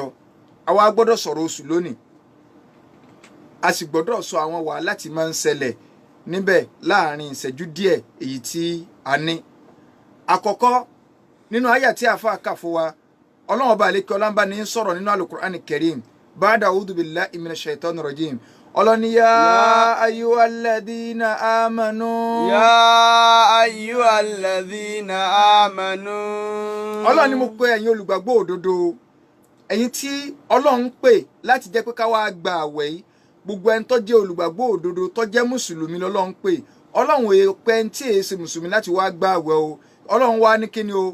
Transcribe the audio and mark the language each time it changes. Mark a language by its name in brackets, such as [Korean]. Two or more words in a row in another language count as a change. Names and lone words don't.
[Yoruba] àwa gbọ́dọ̀ sọ̀rọ̀ oṣù lónìí, a sì gbọ́dọ̀ sọ àwọn wàhálà tí máa ń ṣẹlẹ̀ níbẹ̀ láàrin ìṣẹ́jú díẹ̀ èyí tí a ní. àkọ́kọ́ nínú àyà tí àfa kà fún wa, Ọlọ́run ọba àlékè ọlá ń bá ní sọ̀rọ̀ nínú Al-Qur'ani Karim [Arabic] بعد أعوذ بالله من الشيطان الرجيم. Ọlọ́ni يا أيها الذين آمنوا. يا أيها الذين آمنوا. [Yoruba] Ọlọ́ni mo pè ẹ̀yin olùgbàgbọ́ òdodo, ẹ̀yin tí Ọlọ́run pè láti jẹ́ pé ká wá gba àwẹ̀ yìí. gbogbo ẹni tó jẹ́ olùgbàgbọ́ òdodo tó jẹ́ mùsùlùmí lọ́lọ́run pè. Ọlọ́run èè pẹ́ ẹni tí èè ṣe mùsùlùmí láti wá gba àwẹ̀ o. Ọlọ́run wá ní kíni o.